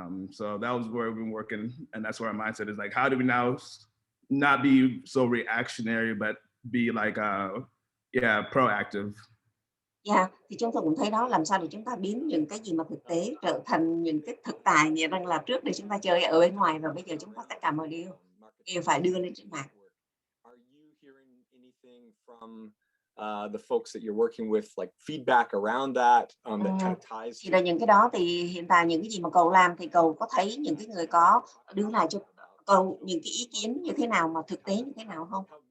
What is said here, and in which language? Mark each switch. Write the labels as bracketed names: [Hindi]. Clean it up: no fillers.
[English] So that was where we've been working, and that's where our mindset is like, how do we now not be so reactionary, but be like, proactive. [Vietnamese] Thì chúng tôi cũng thấy đó, làm sao để chúng ta biến những cái gì mà thực tế trở thành những cái thực tại, nghĩa rằng là trước đây chúng ta chơi ở bên ngoài và bây giờ chúng ta tất cả mọi điều phải đưa lên trên mạng. [English] The folks that you're working with, like feedback around that, that kind of ties. [Vietnamese] Thì là những cái đó thì hiện tại những cái gì mà cậu làm thì cậu có thấy những cái người có đưa lại cho cậu những cái ý kiến như thế nào mà thực tế như thế nào không?